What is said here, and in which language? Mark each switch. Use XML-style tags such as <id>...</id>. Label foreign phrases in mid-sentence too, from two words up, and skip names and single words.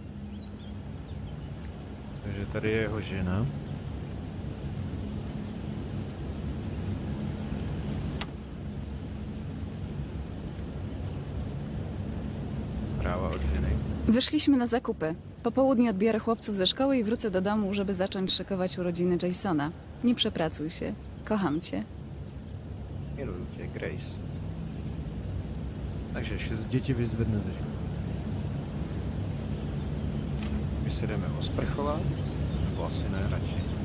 <cs>Takže tady je jeho žena. Práva od ženy.</cs> <pl>Wyszliśmy na zakupy. Po południu odbiorę chłopców ze szkoły i wrócę do domu, żeby zacząć szykować urodziny Jasona. Nie przepracuj się. Kocham cię.</pl> <cs>Miluju tě, Grace. Takže 6 dětí vyzvedne ze školy. My se jdeme osprchovat, nebo asi ne radši.</cs>